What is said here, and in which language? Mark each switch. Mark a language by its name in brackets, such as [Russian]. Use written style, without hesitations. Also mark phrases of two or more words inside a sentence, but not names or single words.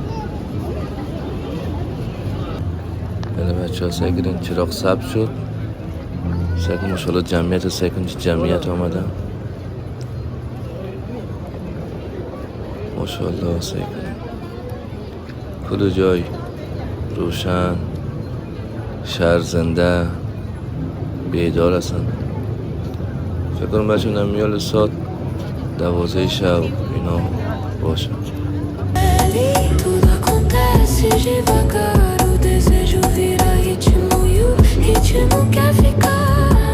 [Persian] یعنی بچه ها سعی کنن چراغ سبز شد، سعی کنن ماشاءالله جمعیت سعی کنن چه جمعیت آمدن ماشاءالله. سعی کنن کل جای روشن، شهر زنده، بیدار هستن. فکر کنم بچه نمیال ساعت 12 شب اینا باشه. [Portuguese] Tudo acontece devagar, o desejo vira ritmo e o ritmo quer ficar.